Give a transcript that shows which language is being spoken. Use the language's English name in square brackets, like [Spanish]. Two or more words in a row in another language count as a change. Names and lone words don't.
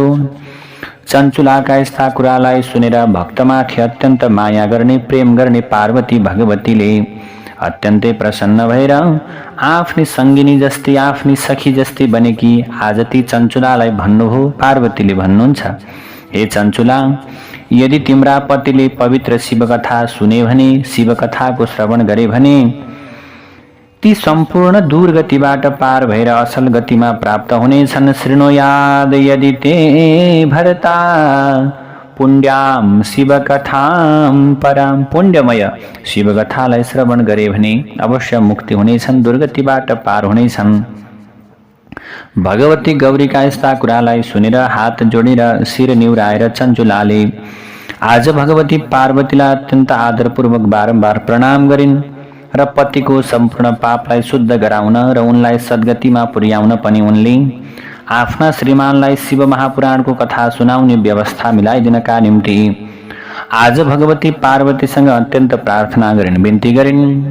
[Nepali] चञ्चुलाका यस्ता कुरालाई सुनेर भक्तमाथि अत्यन्त माया गर्ने, प्रेम गर्ने पार्वती भगवतीले अत्यन्तै प्रसन्न भएर आफ्नी सङ्गिनी जस्तै, आफ्नी सखी जस्तै बनेकी आज ती चञ्चुलालाई भन्नुभयो। पार्वतीले भन्नुहुन्छ, हे चञ्चुला, यदि तिम्रा पतिले पवित्र शिवकथा सुने भने, शिवकथाको श्रवण गरे भने ती सम्पूर्ण दुर्गतिबाट पार भएर असल गतिमा प्राप्त हुनेछन्। [Sanskrit] शृणुयाद यदि ते भरता पुण्यम शिवकथां पराम। [Nepali] पुण्यमय शिवकथालाई श्रवण गरे भने अवश्य मुक्ति हुनेछन्, दुर्गतिबाट पार हुनेछन्। भगवती गौरीका यस्ता कुरालाई सुनेर हात जोडेर शिर निहुराएर चञ्चुलाले आज भगवती पार्वतीलाई अत्यन्त आदरपूर्वक बारम्बार प्रणाम गरिन् र पतिको सम्पूर्ण पापलाई शुद्ध गराउन र उनलाई सद्गतिमा पुर्याउन पनि उनले आफ्ना श्रीमानलाई शिव महापुराणको कथा सुनाउने व्यवस्था मिलाइदिनका निम्ति आज भगवती पार्वतीसँग अत्यन्त प्रार्थना गरिन्, बिन्ती गरिन्।